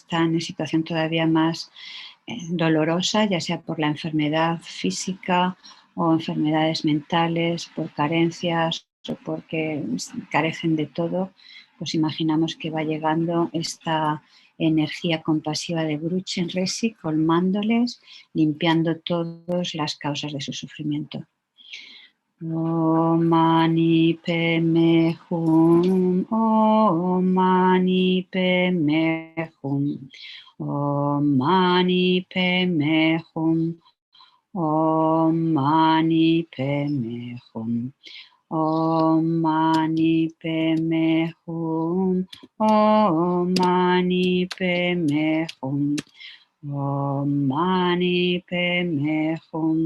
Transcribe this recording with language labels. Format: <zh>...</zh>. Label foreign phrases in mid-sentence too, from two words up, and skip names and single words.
<es>están en situación todavía más dolorosa, ya sea por la enfermedad física o enfermedades mentales, por carencias o porque carecen de todo, pues imaginamos que va llegando esta energía compasiva de Guru Chenrezig, colmándoles, limpiando todas las causas de su sufrimiento.</es> <sa>Om Mani Padme Hum, Om Mani Padme Hum, Om Mani Padme Hum, Om Mani Padme Hum, Om Mani Padme Hum, Om Mani Padme Hum, Om Mani Padme Hum.</sa>